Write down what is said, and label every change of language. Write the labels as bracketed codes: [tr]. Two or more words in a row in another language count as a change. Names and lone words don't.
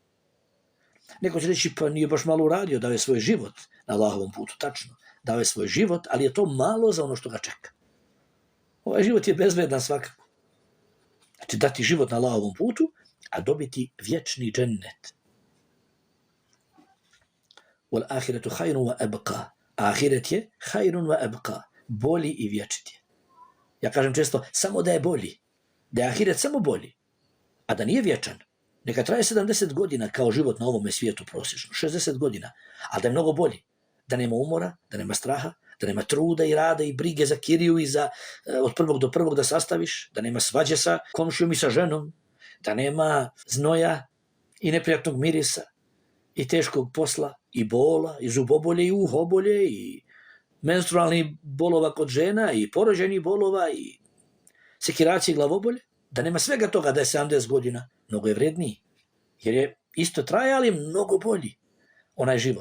[bs] Neko će reći, pa nije baš malo uradio, dao je svoj život na Allahovom putu, tačno. Dao je svoj život, ali je to malo za ono što ga čeka. Ovaj život je bezvredan svakako. Znači dati život na Allahovom putu, a dobiti vječni džennet. [ar] والآخرة خير وأبقى. [bs] Ahiret je [ar] خير وأبقى. [bs] Bolji i vječit je. Ja kažem često, samo da je bolji. Da je ahiret samo bolji. A da nije vječan. Neka traje 70 godina kao život na ovome svijetu prosječno. 60 godina. Ali da je mnogo bolji. Da nema umora, da nema straha, da nema truda i rada i brige za kiriju i za od prvog do prvog da sastaviš, da nema svađe sa komšijom i sa ženom, da nema znoja i neprijatnog mirisa i teškog posla i bola i zubobolje i uhobolje i menstrualnih bolova kod žena i porođajnih bolova i sekiracije i glavobolje, da nema svega toga da je 70 godina, mnogo je vredniji, jer je isto traje, ali mnogo bolji onaj život.